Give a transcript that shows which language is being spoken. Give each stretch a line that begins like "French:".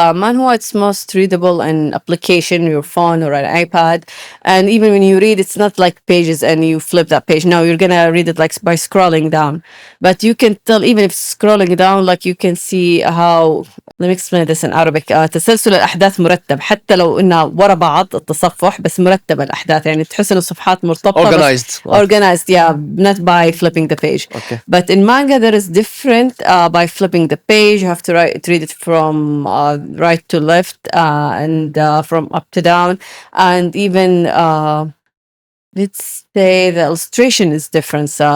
English: Manhwa, it's most readable in application, your phone or an iPad. And even when you read, it's not like pages and you flip that page. No, you're going to read it like by scrolling down. But you can tell, even if scrolling down, like you can see how, let me explain this in Arabic.
Arabic: تسلسل الأحداث مرتب حتى لو إنها ورا بعض التصفح بس مرتبة الأحداث يعني تحس إن الصفحات مرتبطة
English: Organized. organized, yeah, not by flipping the page. Okay. But in manga, there is different. By flipping the page, you have to read it from right to left and from up to down, and even let's say the illustration is different.